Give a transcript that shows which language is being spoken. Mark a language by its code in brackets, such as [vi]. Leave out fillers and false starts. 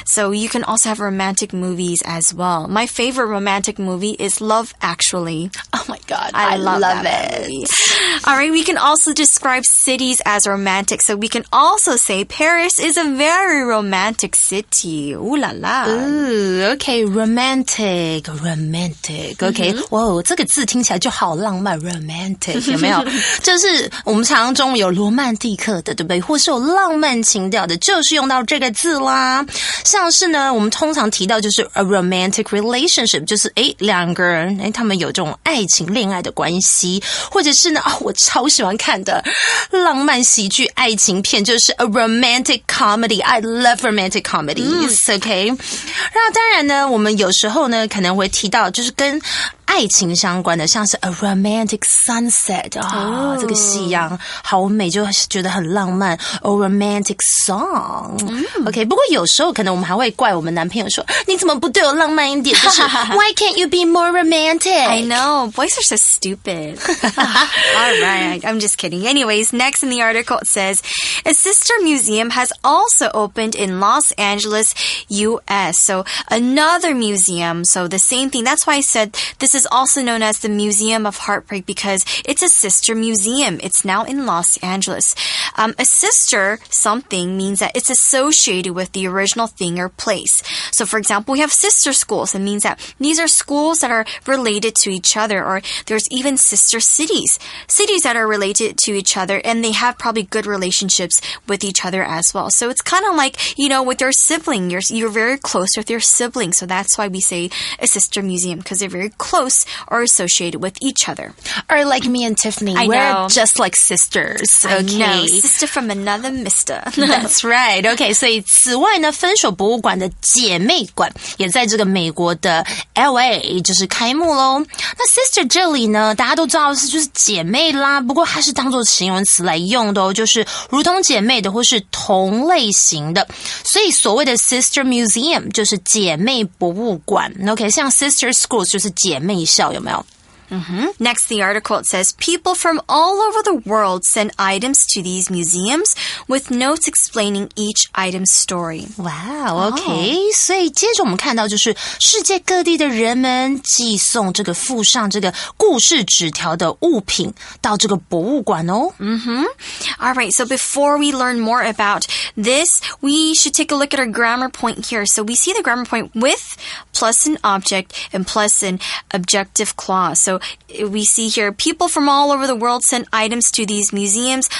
[en] So you can also have romantic movies as well. My favorite romantic movie is Love Actually. Oh my God, I love that movie. All right, we can also describe cities as romantic. So we can also say Paris is a very romantic city. Ooh la la. Ooh, okay, romantic. [zh] Okay, 哇，这个字听起来就好浪漫 ，romantic 有没有？就是我们常常中有罗曼蒂克的，对不对？或是有浪漫情调的，就是用到这个字啦。像是呢，我们通常提到就是 a romantic relationship， 就是两个人他们有这种爱情恋爱的关系，或者是呢我超喜欢看的浪漫喜剧爱情片，就是 a romantic comedy. [en] I love romantic comedies. [zh] Okay， 那当然呢，我们有时候呢可能会提到就是跟爱情相关的，像是 a romantic sunset 这个夕阳好美，就觉得很浪漫。 a romantic song OK， 不过有时候可能我们还会怪我们男朋友说，你怎么不对我浪漫一点？ [en] 就是 Why can't you be more romantic? I know, boys are so stupid. All right, I'm just kidding. Anyways, next in the article it says, a sister museum has also opened in Los Angeles, US. So another museum, so the same thing. That's why I said this is also known as the Museum of Heartbreak because it's a sister museum. It's now in Los Angeles. A sister something means that it's associated with the original thing or place. So for example, we have sister schools. It means that these are schools that are related to each other, or there's even sister cities that are related to each other, and they have probably good relationships with each other as well. So it's kind of like, with your sibling. You're very close with your sibling. So that's why we say a sister museum, because they're very close or associated with each other. Or like me and Tiffany, we're just like sisters. Okay, I know. Sister from another mister. That's right. [zh] Okay, 所以此外呢，分手博物馆的姐妹馆也在这个美国的 LA 就是开幕咯。那 sister 这里呢，大家都知道是就是姐妹啦，不过它是当作形容词来用的哦，就是如同姐妹的或是同类型的。所以所谓的 sister museum 就是姐妹博物馆。 OK， 像 sister schools 就是姐妹校，有没有 [en] ？Next, the article, it says, people from all over the world send items to these museums with notes explaining each item's story. Wow, okay. [zh] 所以接着我们看到就是世界各地的人们寄送这个附上这个故事纸条的物品到这个博物馆哦。 [en] All right, so before we learn more about this, we should take a look at our grammar point here. So we see the grammar point with plus an object and plus an objective clause. So we see here, people from all over the world send items to these museums.